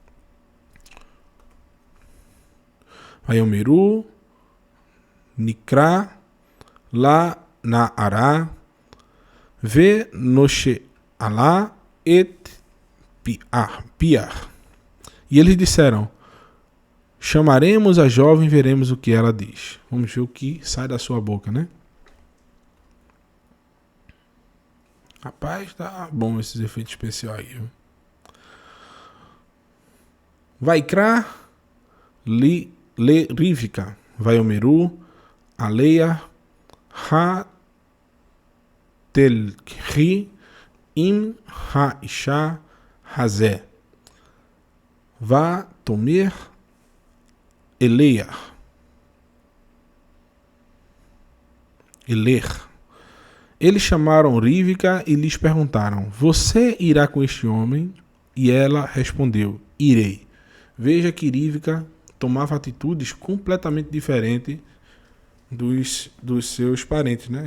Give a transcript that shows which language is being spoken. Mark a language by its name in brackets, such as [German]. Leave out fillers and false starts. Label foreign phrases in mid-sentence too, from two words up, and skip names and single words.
[Hebrew] ויאמרו נקרא לנערה ונשאלה את פיה. [Portuguese] E eles disseram: chamaremos a jovem e veremos o que ela diz. Vamos ver o que sai da sua boca, né? Rapaz, tá bom esses efeitos especiais aí. Viu? [Hebrew] ויקראו לרבקה, ויאמרו, אליה, התלכי, עם האיש הזה, ותאמר אלך. [Portuguese] Eles chamaram Rívica e lhes perguntaram: você irá com este homem? E ela respondeu: irei. Veja que Rívica tomava atitudes completamente diferentes dos seus parentes, né?